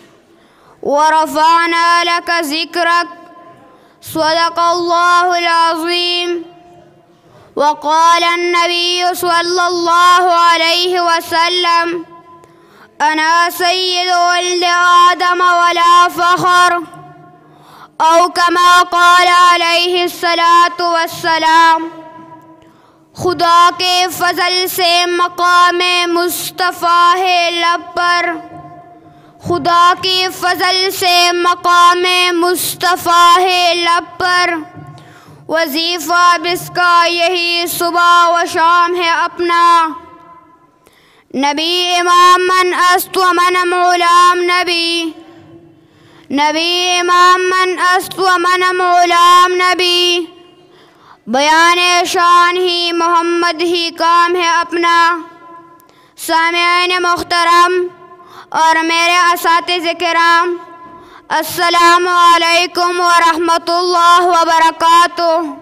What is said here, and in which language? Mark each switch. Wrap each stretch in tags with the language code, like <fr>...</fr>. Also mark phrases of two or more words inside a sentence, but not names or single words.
<ar>ورفعنا لك ذكرك. صدق الله العظيم. وقال النبي صلى الله عليه وسلم: أنا سيد ولد آدم ولا فخر، أو كما قال علیہ الصلاۃ والسلام.</ar> <ur>خدا کے فضل سے مقام مصطفیٰ ہے لب پر، خدا کی فضل سے مقام مصطفیٰ ہے لب پر. وظیفہ بس کا یہی صبح و شام ہے اپنا.</ur> <fa>نبی امام من است و منم غلام نبی، نبی امام من است و منم غلام نبی.</fa> <ur>بیان شان ہی محمد ہی کام ہے اپنا. سامعین محترم اور میرے اساتذہ کرام،</ur> <ar>السلام علیکم ورحمۃ اللہ وبرکاتہ.</ar>